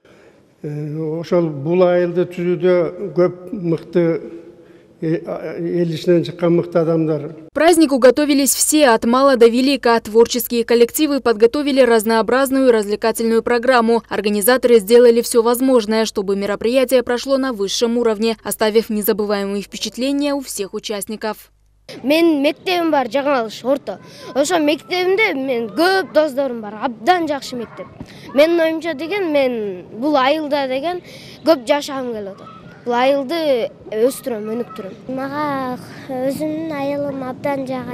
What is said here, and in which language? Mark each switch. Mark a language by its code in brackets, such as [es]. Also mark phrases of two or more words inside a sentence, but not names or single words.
[ru] К празднику готовились все, от мала до велика. Творческие коллективы подготовили разнообразную развлекательную программу. Организаторы сделали все возможное, чтобы мероприятие прошло на высшем уровне, оставив незабываемые впечатления у всех участников. [ky] Мен мектебим бар Жаңа-Алыш орто. Ошо мектебимде мен көп досторум бар. Абдан жакшы мектеп. Менин оюмча деген мен бул айылда деген көп жашагым келип атат. Бул айылды өстүрөм, өнүктүрөм. Мага өзүмдүн айылым абдан жагат.